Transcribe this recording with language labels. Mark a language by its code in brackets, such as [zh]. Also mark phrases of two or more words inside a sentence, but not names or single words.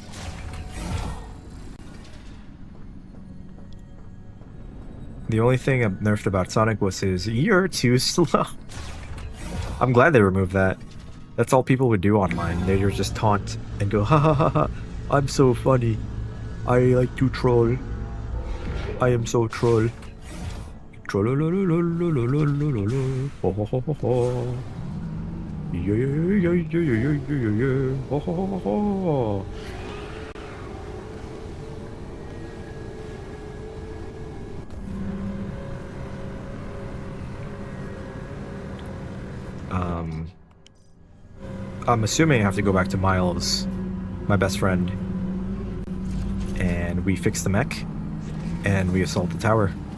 [en] The only thing I've nerfed about Sonic was his "you're too slow." I'm glad they removed that. That's all people would do online. They would just taunt and go, ha ha ha ha, I'm so funny. I like to troll. I am so troll. Trollolololololololololol. Ho ho ho ho ho. Yeah, yeah, yeah, yeah, yeah, yeah, yeah. Ho ho ho ho. I'm assuming I have to go back to Miles, my best friend, and we fix the mech, and we assault the tower.